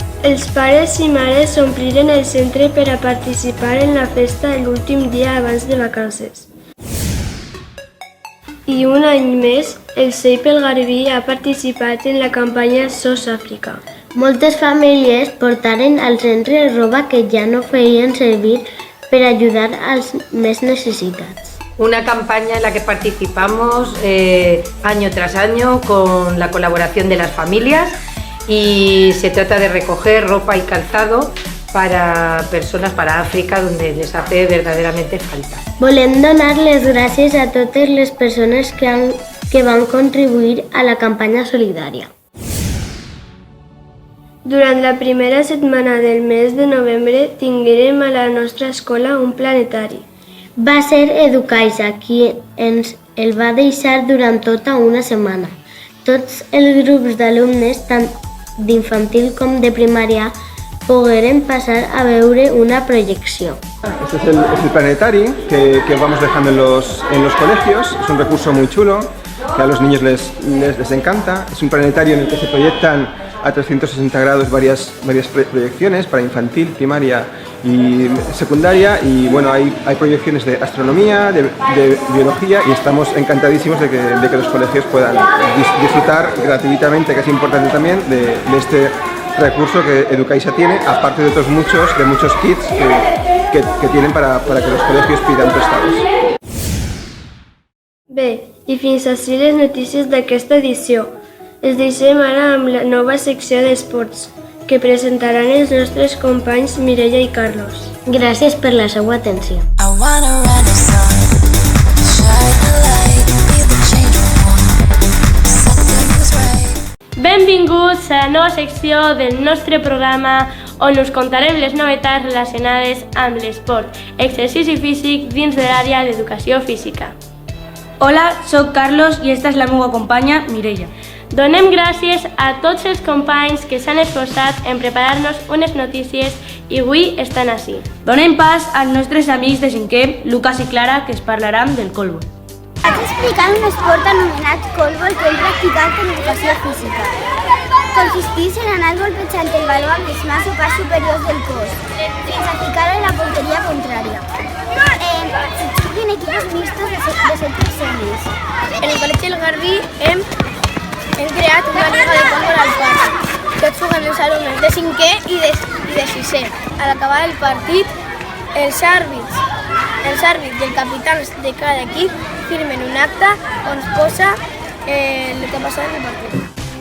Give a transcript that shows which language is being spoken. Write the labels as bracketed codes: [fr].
[ca] Els pares i mares ompliren el centre per a participar en la festa l'últim dia abans de vacances. I un any més, el CEI pel Garbí ha participat en la campanya SOS Àfrica. Moltes famílies portaren al centre roba que ja no feien servir per ajudar als més necessitats. [es] Una campaña en la que participamos año tras año con la colaboración de las familias y se trata de recoger ropa y calzado para personas, para África, donde les hace verdaderamente falta. [ca] Volem donar les gràcies a totes les persones que van contribuir a la campanya solidària. Durant la primera setmana del mes de novembre tinguérem a la nostra escola un planetari. Va ser Educaixa qui ens el va deixar durant tota una setmana. Tots els grups d'alumnes, tant d'infantil com de primària, pogueren pasar a veure una proyección. [es] Este es el planetario que vamos dejando en los colegios. Es un recurso muy chulo que a los niños les encanta. Es un planetario en el que se proyectan a 360 grados varias proyecciones para infantil, primaria y secundaria, y bueno, hay proyecciones de astronomía, de biología, y estamos encantadísimos de que los colegios puedan disfrutar gratuitamente, que es importante también, de este recurso que Educaixa tiene, aparte de otros muchos kits que tienen para que los colegios pidan prestados. [ca] Bé, i fins ací les notícies d'aquesta edició. Els deixem ara amb la nova secció d'esports, que presentaran els nostres companys Mireia i Carlos. Gràcies per la seva atenció. [en] I wanna run the sun, shine the light, be the change I want, set things right. [ca] Benvinguts a la nova secció del nostre programa on us contarem les novetats relacionades amb l'esport, exercici físic dins de l'àrea d'educació física. Hola, soc Carlos i esta és la meva companya Mireia. Donem gràcies a tots els companys que s'han esforçat en preparar-nos unes notícies i avui estan ací. Donem pas als nostres amics de cinquè, Lucas i Clara, que es parlaran del colbol. Vaig explicar un esport anomenat colbol que hem practicat en educació física. Consisteix en anar golpejant el baló amb les mans o parts superiors del cos, fins a ficar-lo en la porteria contrària. Se juguen equipos mixtos de 7 persones. En el Col·legi del Garbí hem creat una lliga de colbol al parc. Tots juguen els alumnes de 5è i de 6è. A l'acabar el partit, els àrbits i el capità de cada equip firmen un acte on es posa el que ha passat en el partit.